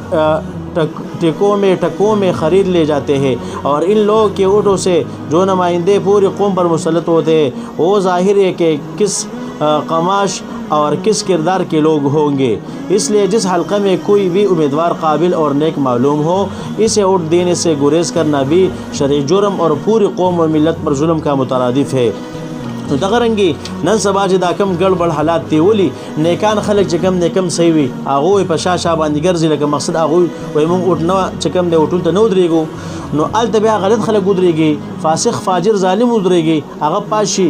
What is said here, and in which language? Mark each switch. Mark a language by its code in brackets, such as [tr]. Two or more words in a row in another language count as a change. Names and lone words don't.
[ur] ٹکوں میں خرید لے جاتے ہیں، اور ان لوگوں کے اونٹوں سے جو نمائندے پوری قوم پر مسلط ہوتے ہیں وہ ظاہر ہے کہ کس قماش اور کس کردار کے لوگ ہوں گے. اس لیے جس حلقے میں کوئی بھی امیدوار قابل اور نیک معلوم ہو اسے ووٹ دینے سے گریز کرنا بھی شرعی جرم اور پوری قوم و ملت پر ظلم کا مترادف ہے. [ps] نو دغه رنګې نن سبا چې دا کم ګړبړ حالات دی، ولي نیکان خلک چې کم نیکم صحیح وي هغوی په شا شا باندې ګرځي، لکه مقصد هغوی وایي موږ اوټ نه چې کم دی اوټونو ته نه ودرېږو، نو هلته بیا غلط خلک ودرېږي، فاسق فاجر ظالم ودرېږي، هغه پاس شي.